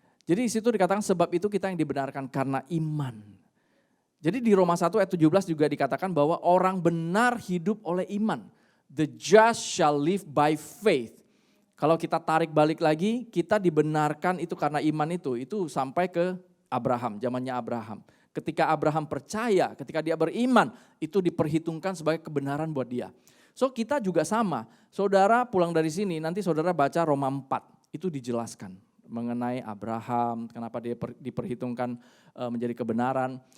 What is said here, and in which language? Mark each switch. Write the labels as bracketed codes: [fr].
[id] Jadi di situ dikatakan sebab itu kita yang dibenarkan karena iman. Jadi di Roma 1 ayat 17 juga dikatakan bahwa orang benar hidup oleh iman. [en] The just shall live by faith. [id] Kalau kita tarik balik lagi, kita dibenarkan itu karena iman itu sampai ke Abraham, zamannya Abraham. Ketika Abraham percaya, ketika dia beriman, itu diperhitungkan sebagai kebenaran buat dia. So kita juga sama, saudara pulang dari sini, nanti saudara baca Roma 4, itu dijelaskan mengenai Abraham, kenapa dia diperhitungkan menjadi kebenaran.